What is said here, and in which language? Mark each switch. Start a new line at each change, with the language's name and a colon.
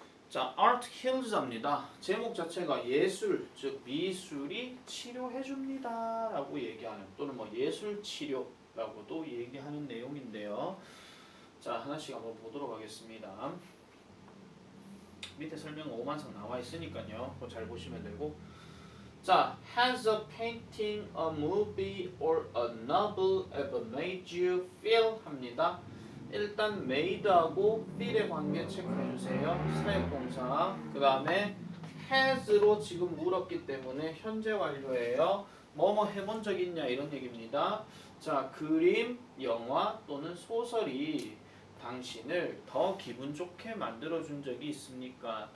Korean: 자, Art Heals입니다. 제목 자체가 예술, 즉 미술이 치료해줍니다 라고 얘기하는, 또는 뭐 예술 치료라고도 얘기하는 내용인데요. 자, 하나씩 한번 보도록 하겠습니다. 밑에 설명은 5만성 나와 있으니까요. 그거 잘 보시면 되고.
English: 자, has a painting, a movie, or a novel ever made you feel?
Korean: 합니다. 일단 made하고 feel의 관계 체크해 주세요. 사역동사. 그 다음에 has로 지금 물었기 때문에 현재 완료예요. 뭐뭐 해본 적 있냐 이런 얘기입니다. 자, 그림, 영화 또는 소설이 당신을 더 기분 좋게 만들어준 적이 있습니까?